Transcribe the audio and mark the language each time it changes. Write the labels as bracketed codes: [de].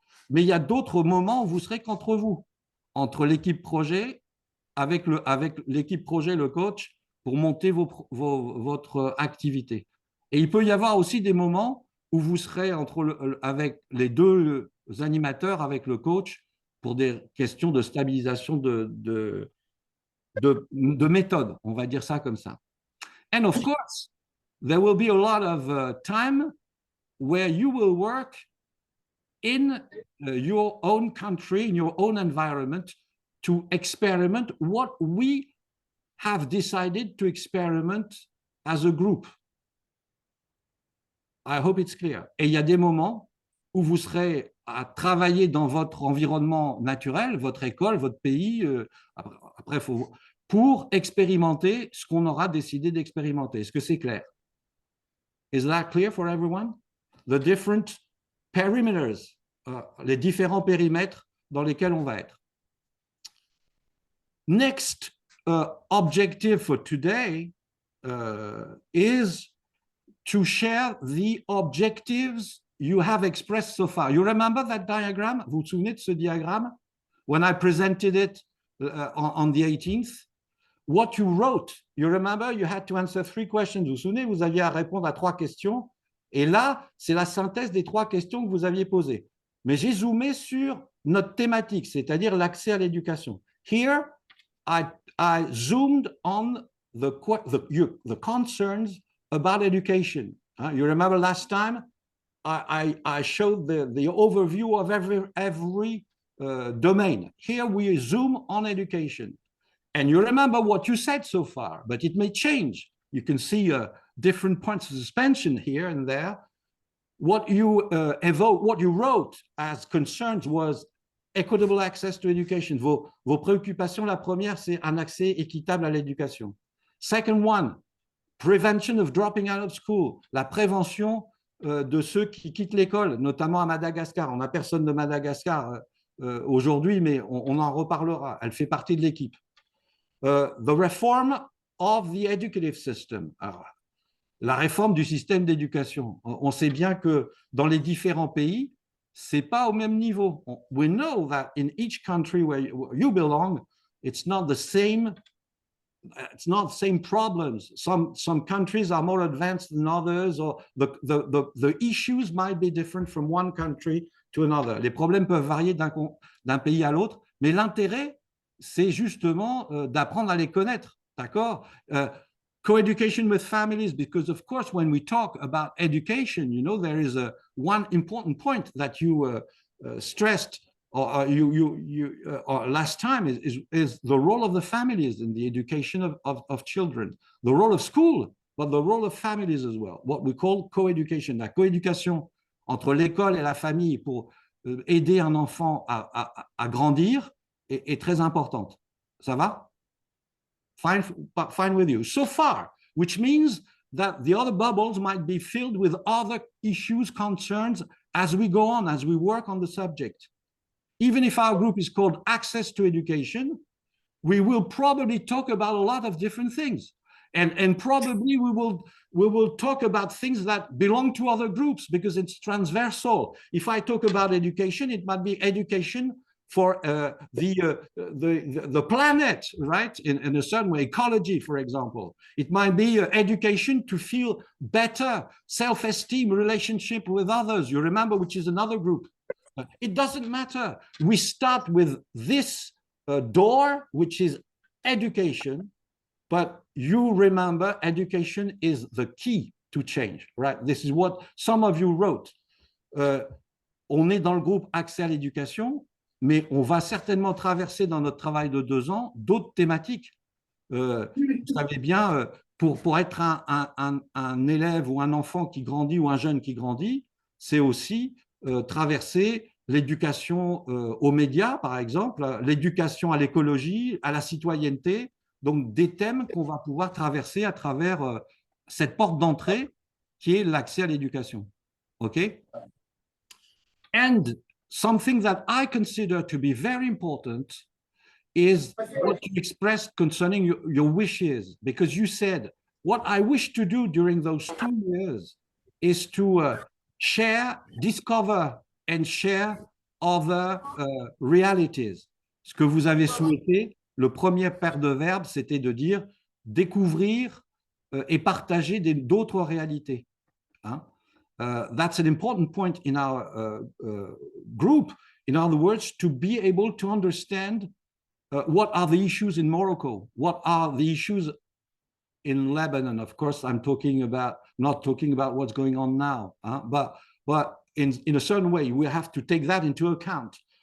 [fr] Mais il y a d'autres moments où vous serez qu'entre vous, entre l'équipe projet, avec l'équipe projet, le coach, pour monter votre activité. Et il peut y avoir aussi des moments où vous serez avec les 2 animateurs, avec le coach, pour des questions de stabilisation de méthode, on va dire ça comme ça. [en] And of course, there will be a lot of time where you will work in your own country, in your own environment, to experiment what we have decided to experiment as a group. I hope it's clear. [fr] Et il y a des moments où vous serez à travailler dans votre environnement naturel, votre école, votre pays, après, pour expérimenter ce qu'on aura décidé d'expérimenter. Est-ce que c'est clair? [en] Is that clear for everyone? The different perimeters, [fr] les différents périmètres dans lesquels on va être. [en] Next objective for today is to share the objectives you have expressed so far. You remember that diagram? [fr] Vous vous souvenez de ce diagramme? [en] When I presented it on the 18th, what you wrote, you remember you had to answer 3 questions. [fr] Vous vous souvenez, vous aviez à répondre à 3 questions. Et là, c'est la synthèse des 3 questions que vous aviez posées. Mais j'ai zoomé sur notre thématique, c'est-à-dire l'accès à l'éducation. [en] Here, I zoomed on the concerns about education. You remember last time I showed the overview of every domain. Here we zoom on education. And you remember what you said so far, but it may change. You can see different points of suspension here and there. What you what you wrote as concerns was equitable access to education. [fr] Vos préoccupations, la première, c'est un accès équitable à l'éducation. [en] Second one, prevention of dropping out of school, [fr] la prévention de ceux qui quittent l'école, notamment à Madagascar. On n'a personne de Madagascar aujourd'hui, mais on en reparlera. Elle fait partie de l'équipe. [en] The reform of the educative system. [fr] Alors, la réforme du système d'éducation. On sait bien que dans les différents pays, c'est pas au même niveau. [en] We know that in each country where you belong, it's not the same problems. Some countries are more advanced than others, or the issues might be different from one country to another. [fr] Les problèmes peuvent varier d'un pays à l'autre, mais l'intérêt, c'est justement d'apprendre à les connaître, d'accord? [en] Co-education with families, because of course, when we talk about education, you know, there is one important point that you stressed or last time is the role of the families in the education of children, the role of school, but the role of families as well, what we call co-education. [fr] La coéducation entre l'école et la famille pour aider un enfant à grandir est très importante. Ça va? [en] Fine with you. So far, which means that the other bubbles might be filled with other issues, concerns as we go on, as we work on the subject. Even if our group is called Access to Education, we will probably talk about a lot of different things. And probably we will talk about things that belong to other groups because it's transversal. If I talk about education, it might be education for the planet, right? In a certain way, ecology, for example. It might be education to feel better, self-esteem, relationship with others. You remember, which is another group. It doesn't matter. We start with this door, which is education, but you remember education is the key to change, right? This is what some of you wrote. [fr] On est dans le groupe Accès à l'éducation, mais on va certainement traverser dans notre travail de 2 ans d'autres thématiques. Vous savez bien, pour être un élève ou un enfant qui grandit ou un jeune qui grandit, c'est aussi traverser l'éducation aux médias, par exemple, l'éducation à l'écologie, à la citoyenneté, donc des thèmes qu'on va pouvoir traverser à travers cette porte d'entrée qui est l'accès à l'éducation. OK? [en] And something that I consider to be very important is what you expressed concerning your wishes, because you said, what I wish to do during those 2 years is to share, discover, and share other realities. [fr] Ce que vous avez souhaité, le premier paire de verbes, c'était de dire découvrir et partager d'autres réalités. Hein? [en] That's an important point in our group. In other words, to be able to understand what are the issues in Morocco, what are the issues in Lebanon. Of course, I'm not talking about what's going on now, but in a certain way, we have to take that into account.